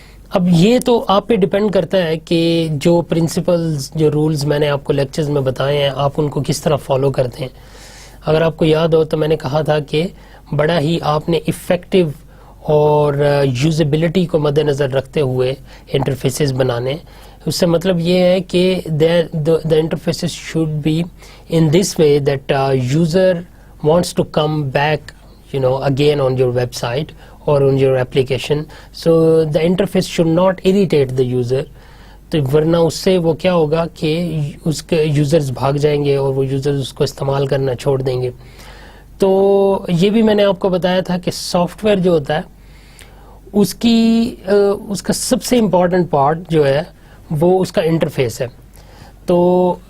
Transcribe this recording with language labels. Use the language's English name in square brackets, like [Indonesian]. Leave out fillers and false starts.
[Urdu] اب یہ تو آپ پہ ڈیپینڈ کرتا ہے کہ جو پرنسپلز، جو رولز میں نے آپ کو لیکچرز میں بتائے ہیں، آپ ان کو کس طرح فالو کرتے ہیں. اگر آپ کو یاد ہو تو میں نے کہا تھا کہ بڑا ہی آپ نے افیکٹو اور یوزیبلٹی کو مد نظر رکھتے ہوئے انٹرفیسز بنانے. اس سے مطلب یہ ہے کہ [English] the interfaces should be in this way that user wants to come back again on your website or on your application. So the interface should not irritate the user. [Urdu] تو ورنہ اس سے وہ کیا ہوگا کہ اس کے یوزرز بھاگ جائیں گے اور وہ یوزرز اس کو استعمال کرنا چھوڑ دیں گے. تو یہ بھی میں نے آپ کو بتایا تھا کہ سافٹ ویئر جو ہوتا ہے اس کا سب سے امپورٹنٹ پارٹ جو ہے وہ اس کا انٹرفیس ہے. تو